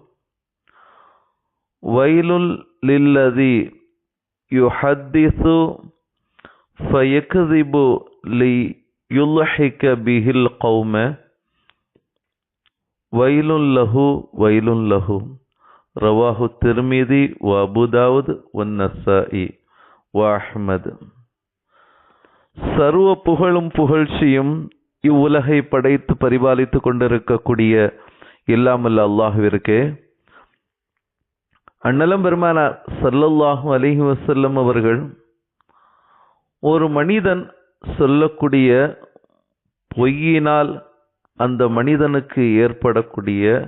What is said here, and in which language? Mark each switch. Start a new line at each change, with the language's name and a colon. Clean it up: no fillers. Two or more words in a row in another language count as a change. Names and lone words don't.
Arabic: ويل للذي يحدث فيكذب ليضحك به القوم ويل له ويل له. رواه الترمذي وابو داود والنسائي وأحمد.
Tamil: சர்வ புகழும் புகழ்ச்சியும் இவ்வுலகை படைத்து பரிபாலித்து கொண்டிருக்கக்கூடிய இல்லாமல் அல்லாஹ்விற்கே. அண்ணலம் பெருமானார்
Arabic: صلى الله عليه وسلم
Tamil: அவர்கள் ஒரு மனிதன் சொல்லக்கூடிய பொய்யினால் அந்த மனிதனுக்கு ஏற்படக்கூடிய